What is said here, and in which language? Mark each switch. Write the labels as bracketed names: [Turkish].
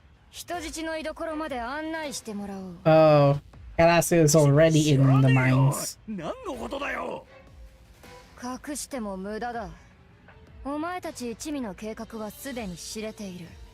[Japanese] 人質の居所まで案内してもらおう。 [English] Oh, Karasu is already in the mines. [Japanese] 何のことだよ。隠しても無駄だ。お前たち一味の計画はすでに知れている。